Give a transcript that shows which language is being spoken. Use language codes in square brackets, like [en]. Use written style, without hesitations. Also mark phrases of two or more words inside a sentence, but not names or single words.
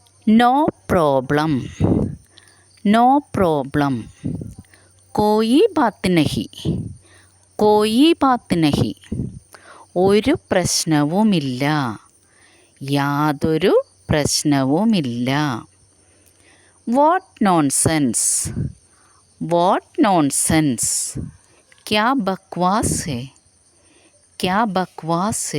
[en] No problem, no problem. [hi] कोई बात नहीं, कोई बात नहीं. [ml] ഒരു പ്രശ്നവുമില്ല, യാതൊരു പ്രശ്നവുമില്ല. [en] What nonsense, what nonsense. [hi] क्या बकवास है, क्या बकवास है.